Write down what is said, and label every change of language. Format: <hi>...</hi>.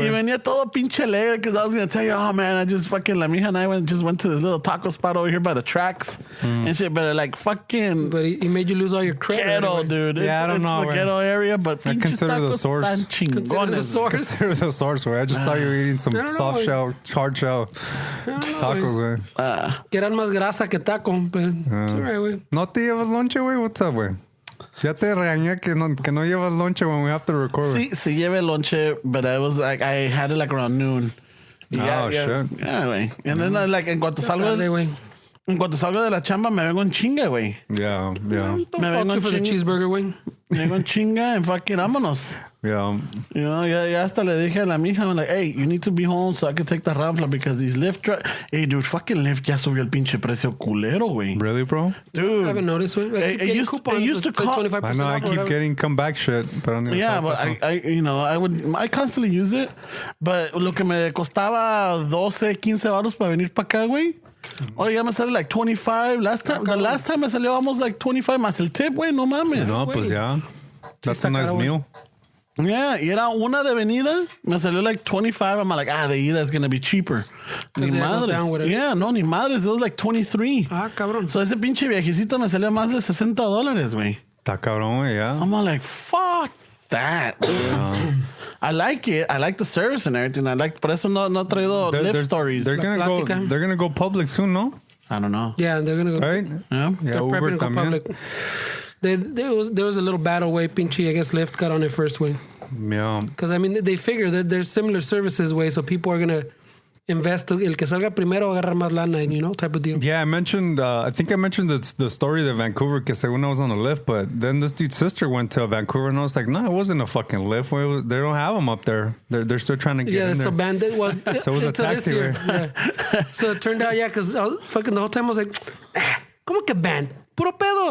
<es>Y venía todo pinche alegre</es> <en>because I was gonna tell you, oh man, I just fucking</en> <es>la mija</es> <en>and I went to this little taco spot over here by the tracks and shit. But like fucking, but he made you lose all your credit. Ghetto, dude. Yeah, I don't know. It's the ghetto area, but I consider the source. Consider the source, güey. I just saw you eating some soft shell, hard shell tacos, güey.</en> <es>Que eran más grasa que taco, pero</es> <en>it's all right,</en> <es>güey. No te llevas lonche, güey.</es> <en>What's up,</en> <es>güey? Ya te regañé que no llevas lonche</es> <en>when we have to record.</en> <es>Sí llevé lonche,</es> <en>but I was like, I had it like around noon. Shit. Yeah, güey. And then like</en> <es>en cuanto salgo de la chamba me vengo en chinga, güey.</es> <en>Yeah. Don't fault you for the cheeseburger, güey.</en> <es>Me vengo en chinga</es> <en>and fucking</en> <es>vámonos.</es> <en>Yeah. You know,</en> <es>ya hasta le dije a la mija,</es> <en>I'm like, hey, you need to be home so I can take the Ramfla because these Lyft hey, dude, fucking Lyft</en> <es>ya subió el pinche precio culero, güey.</es> <en>Really, bro? Dude. I haven't noticed. It used to cost 25% I know, I keep getting comeback shit. But yeah, but I constantly use it. But</en> <es>lo que me costaba 12, 15 baros para venir para acá, güey.</es> <en>Oh,</en> <es>ya me sale like 25. The last time me salió almost like 25 más el tip, güey. No mames. No, pues ya.</es> <en>That's a nice meal.</en> <es>Yeah, y era una de venida. Me salió like 25.</es> <en>I'm like,</en> <es>de ida</es> <en>is going to be cheaper.</en> <es>Ni madres. Yeah, no, ni madres.</es> <en>It was like 23.</en> <es>Cabrón. So ese pinche viajecito me salió más de $60, güey. Está cabrón, güey,</es> <en>yeah. I'm like, fuck that. Yeah. I like it. I like the service and everything.</en> <es>Por eso no he traído Lyft stories.</es> <en>They're gonna go public soon, no? I don't know. Yeah, they're gonna go. Right? Yeah. They're prepping to go public. There was a little battle way. Pinche, I guess Lyft got on it first way. Yeah. Because I mean, they figure that there's similar services way, so people are gonna invest.</en> <es>El que salga primero agarrar más lana,</es> <en>you know, type of deal. Yeah, I think I mentioned the story that Vancouver, because when I was on the Lyft, but then this dude's sister went to Vancouver and I was like, no, it wasn't a fucking Lyft. They don't have them up there. They're still trying to get in they're there. still banned. Well, So it was a taxi, year. Yeah. So it turned out, because fucking the whole time I was like,</en> <es>¿cómo que</es> <en>banned?</en> <es>Puro pedo.</es>